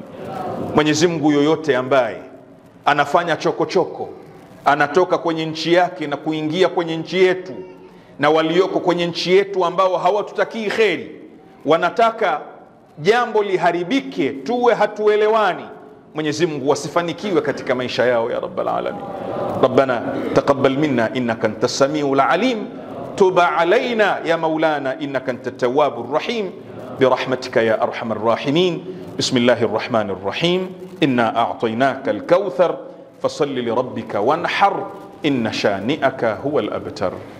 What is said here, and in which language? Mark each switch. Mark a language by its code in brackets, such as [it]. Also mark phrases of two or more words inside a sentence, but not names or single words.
[sw] Mwenyezi Mungu, yoyote ambaye anafanya chokochoko, anatoka kwenye nchi yake na kuingia kwenye nchi yetu, na walioko kwenye nchi yetu ambao hawatutakii kheri, wanataka jambo liharibike, tuwe hatuelewani, Mwenyezi Mungu wasifanikiwe katika maisha yao ya [ar] رب العالمين. ربنا تقبل منا إنك أنت السميع العليم، تب علينا يا مولانا إنك أنت التواب الرحيم، برحمتك يا أرحم الراحمين. بسم الله الرحمن الرحيم. إنا أعطيناك الكوثر فصل لربك وانحر إن شانئك هو الأبتر.